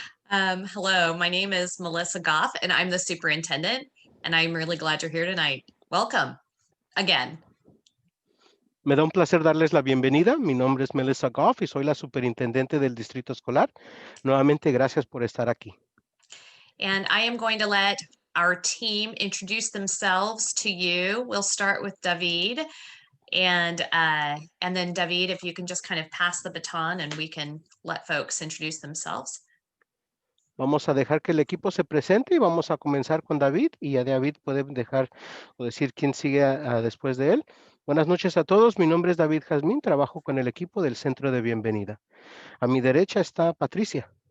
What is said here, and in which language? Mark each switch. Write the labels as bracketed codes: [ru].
[en] Hello, my name is Melissa Goff, and I'm the superintendent, and I'm really glad you're here tonight. Welcome again. [es] Me da un placer darles la bienvenida. Mi nombre es Melissa Goff y soy la superintendente del distrito escolar. Nuevamente, gracias por estar aquí. [en] And I am going to let our team introduce themselves to you. We'll start with David, and then David, if you can just kind of pass the baton and we can let folks introduce themselves. [es] Vamos a dejar que el equipo se presente y vamos a comenzar con David, y ya David puede dejar o decir quién sigue después de él. Buenas noches a todos, mi nombre es David Jazmín, trabajo con el equipo del Centro de Bienvenida. A mi derecha está Patricia.